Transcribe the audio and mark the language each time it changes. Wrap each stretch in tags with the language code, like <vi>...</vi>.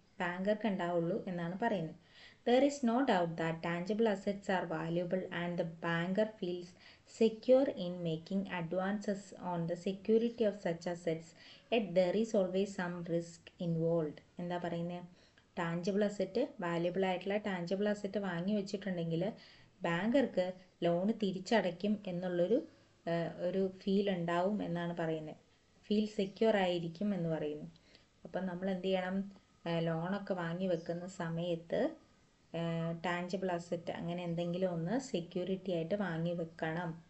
<ml>ബാങ്കർക്ക് ഉണ്ടാവുള്ളൂ എന്നാണ് പറയുന്നത്.</ml> <en>There is no doubt that tangible assets are valuable and the banker feels secure in making advances on the security of such assets. Yet there is always some risk involved.</en> <ml>എന്താ പറയുന്നത്? Tangible asset, valuable ആയിട്ടുള്ള tangible asset വാങ്ങി വെച്ചിട്ടുണ്ടെങ്കിൽ ബാങ്കർക്ക് loan തിരിച്ചടയ്ക്കും എന്നുള്ളൊരു feel ഉണ്ടാവും എന്നാണ് പറയുന്നത്. Feel secure ആയിരിക്കും എന്ന് പറയുന്നു. അപ്പം നമ്മൾ എന്ത് ചെയ്യണം? ലോണൊക്കെ വാങ്ങി വെക്കുന്ന സമയത്ത് ടാഞ്ചിബിൾ അസറ്റ് അങ്ങനെ എന്തെങ്കിലും ഒന്ന് സെക്യൂരിറ്റി ആയിട്ട് വാങ്ങി വെക്കണം.</ml>